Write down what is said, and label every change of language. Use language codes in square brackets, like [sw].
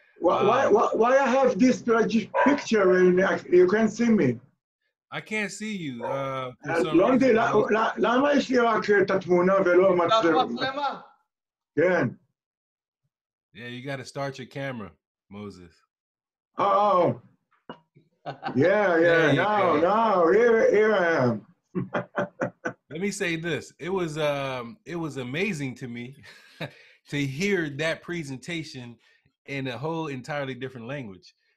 [en] Why I have this picture and you can't see me? I can't see you. [he] לונדי, למה יש לי רק את התמונה ולא מצלמה? כן. [en] Yeah, you got to start your camera, Moses. Oh. Yeah. No. Here I am. Let me say this. It was amazing to me to hear that presentation in a whole entirely different language.